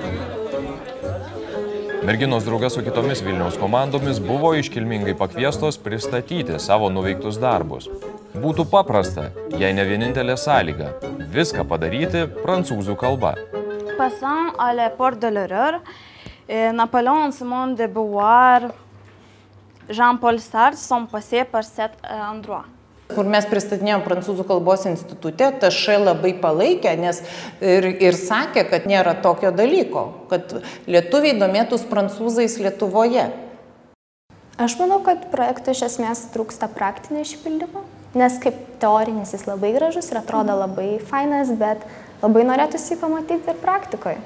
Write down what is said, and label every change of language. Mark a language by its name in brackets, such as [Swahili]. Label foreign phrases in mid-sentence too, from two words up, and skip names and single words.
[Lithuanian] Merginos drauge su kitomis Vilniaus komandomis buvo iškilmingai pakviestos pristatyti savo nuveiktus darbus. Būtų paprasta, jei ne vienintelė sąlyga – viską padaryti prancūzų kalba. [French] Passant à la porte de l'horreur, Napoléon, Simone de Beauvoir, Jean-Paul Sartre sont passés par cet endroit. [Lithuanian] Kur mes pristatinėjom Prancūzų kalbos institute, TŠ labai palaikė, nes ir sakė, kad nėra tokio dalyko, kad lietuviai domėtųs prancūzais Lietuvoje. Aš manau, kad projektui iš esmės trūksta praktinio išpildymo, nes kaip teorinis jis labai gražus ir atrodo labai fainas, bet labai norėtųsi jį pamatyti ir praktikoje.